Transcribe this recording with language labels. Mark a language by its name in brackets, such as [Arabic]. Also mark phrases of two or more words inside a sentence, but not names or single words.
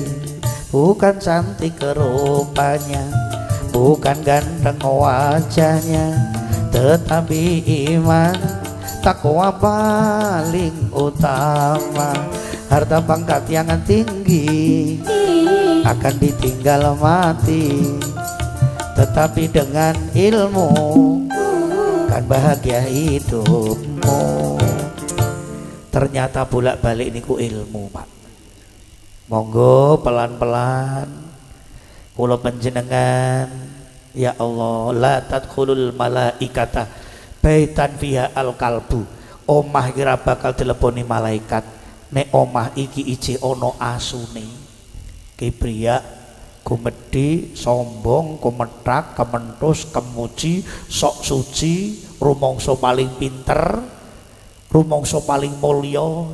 [Indonesian] Bukan cantik rupanya, bukan ganteng wajahnya, tetapi iman takwa paling utama. Harta pangkat yang tinggi akan ditinggal mati, tetapi dengan ilmu kan bahagia hidupmu. [Javanese] Ternyata bolak-balik niku ilmu, Pak. Monggo pelan-pelan kula panjenengan, [Arabic] ya Allah, la tadkhulul malaikata baitan fiha al-qalbu. [Javanese] Omah kira bakal teleponi malaikat nek omah iki ije ana asune. Kibria, gumedhe, sombong, kumetak, kementus, kemuji, sok suci, rumangsa paling pinter, rumangsa paling mulya.